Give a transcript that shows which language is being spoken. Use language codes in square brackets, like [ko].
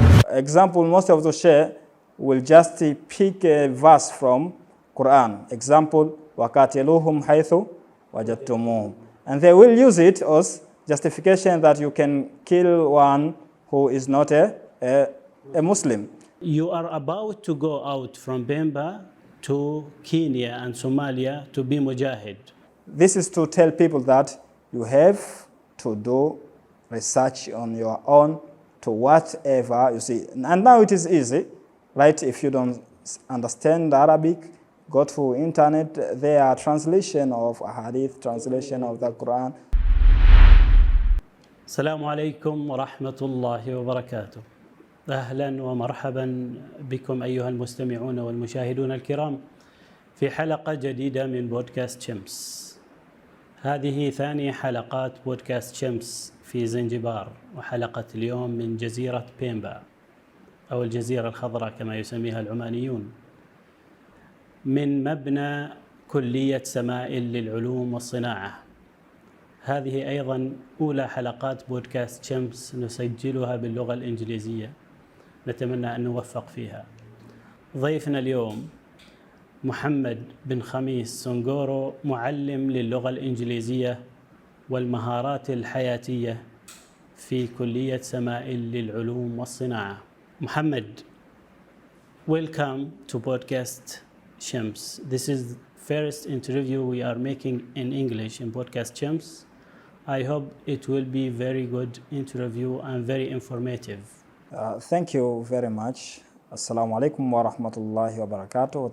[en] example, most of the share will just pick a verse from Quran. [ar] Example, وقتلهم حيث وجدتموهم. [en] And they will use it as justification that you can kill one who is not a Muslim. You are about to go out from Bimba to Kenya and Somalia to be mujahid. This is to tell people that you have to do research on your own to whatever you see. And now it is easy, right? If you don't understand Arabic, go to internet, there are translation of hadith, translation of the Quran. [ar] السلام عليكم ورحمة الله وبركاته. أهلا ومرحبا بكم أيها المستمعون والمشاهدون الكرام في حلقة جديدة من بودكاست شمس. هذه ثاني حلقات بودكاست شمس في زنجبار، وحلقة اليوم من جزيرة بيمبا أو الجزيرة الخضراء كما يسميها العمانيون، من مبنى كلية سمائل للعلوم والصناعة. هذه أيضا أولى حلقات بودكاست شمس نسجلها باللغة الإنجليزية، نتمنى أن نوفق فيها. ضيفنا اليوم محمد بن خميس سونجورو، معلم للغة الإنجليزية والمهارات الحياتية في كلية سمائل للعلوم والصناعة. [en] محمد, welcome to podcast Shams. This is the first interview we are making in English in podcast Shams. I hope it will be very good interview and very informative. Thank you very much. Assalamu alaikum wa rahmatullahi wa barakatuh.